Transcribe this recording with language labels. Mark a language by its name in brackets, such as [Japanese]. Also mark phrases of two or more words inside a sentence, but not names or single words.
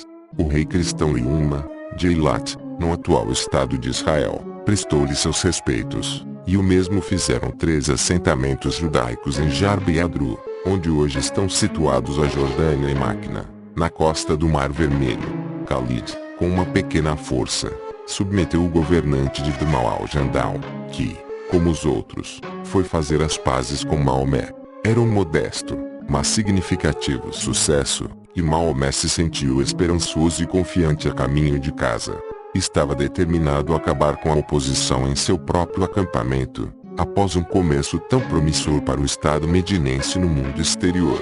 [Portuguese] O rei cristão Liuma, de Eilat, no atual estado de Israel, prestou-lhe seus respeitos, e o mesmo fizeram 3 assentamentos judaicos em Jarb e Adru, onde hoje estão situados a Jordânia e Máquina, na costa do Mar Vermelho. Khalid, com uma pequena força, submeteu o governante de Damal al-Jandal, que, como os outros, foi fazer as pazes com Maomé. Era um modesto, mas significativo sucesso, e Maomé se sentiu esperançoso e confiante a caminho de casa. Estava determinado a acabar com a oposição em seu próprio acampamento, após um começo tão promissor para o Estado medinense no mundo exterior.